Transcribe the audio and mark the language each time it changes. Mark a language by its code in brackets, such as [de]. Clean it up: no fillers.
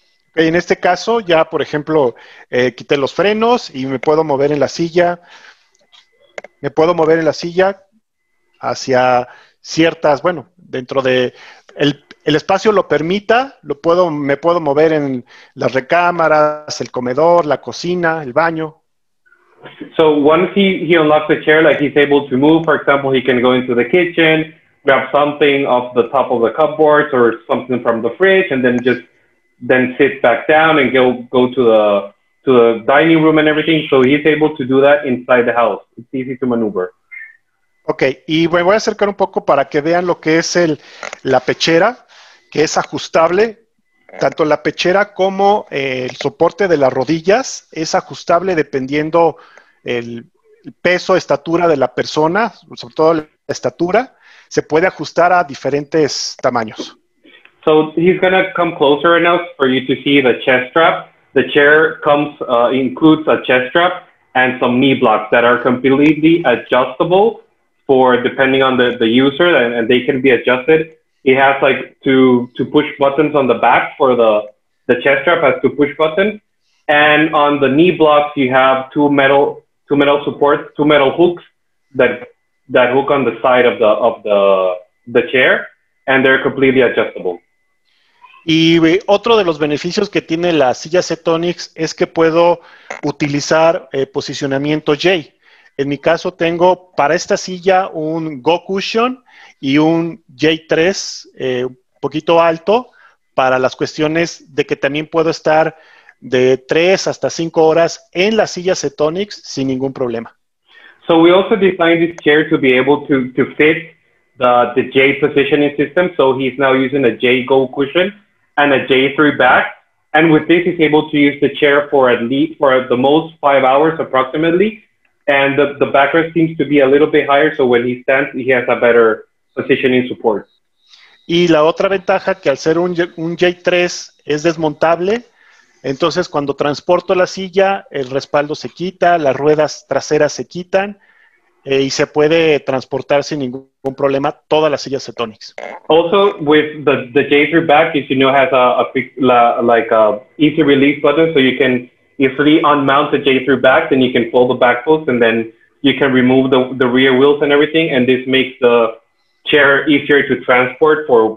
[es] Okay, en este caso, ya por ejemplo, quité los frenos y me puedo mover en la silla. Me puedo mover en la silla hacia ciertas, bueno, dentro de el espacio lo permita, me puedo mover en las recámaras, el comedor, la cocina, el baño. [en] So once he unlocks the chair, like he's able to move, for example, he can go into the kitchen, grab something off the top of the cupboards or something from the fridge, and then sit back down and go to the dining room and everything. So he's able to do that inside the house. It's easy to maneuver. [es] Ok, y me voy a acercar un poco para que vean lo que es la pechera, que es ajustable. Tanto la pechera como el soporte de las rodillas es ajustable dependiendo el peso, estatura de la persona, sobre todo la estatura, se puede ajustar a diferentes tamaños. [en] So he's going to come closer right now for you to see the chest strap. The chair includes a chest strap and some knee blocks that are completely adjustable depending on the user, and they can be adjusted. It has like to push buttons on the back for the chest strap has 2 push buttons, and on the knee blocks you have two metal supports, 2 metal hooks that hook on the side of the chair, and they're completely adjustable. [es] Y otro de los beneficios que tiene la silla Cetonix es que puedo utilizar posicionamiento J. En mi caso tengo para esta silla un Go Cushion y un J3 un poquito alto para las cuestiones de que también puedo estar de 3 hasta 5 horas en la silla Cetonix sin ningún problema. [en] So we also designed this chair to be able to fit the J positioning system. So he's now using a J Go Cushion and a J3 back. And with this, he's able to use the chair for the most 5 hours approximately. And the backrest seems to be a little bit higher, so when he stands, he has a better positioning support. [es] Y la otra ventaja que al ser un J3 es desmontable, Entonces, cuando transporto la silla, el respaldo se quita, las ruedas traseras se quitan y se puede transportar sin ningún problema toda la silla Cetonics. [en] Also, with the J3 back, as you know, has a quick easy release button, so you can easily unmount the J3 back, then you can pull the back post, and then you can remove the rear wheels and everything, and this makes the chair easier to transport.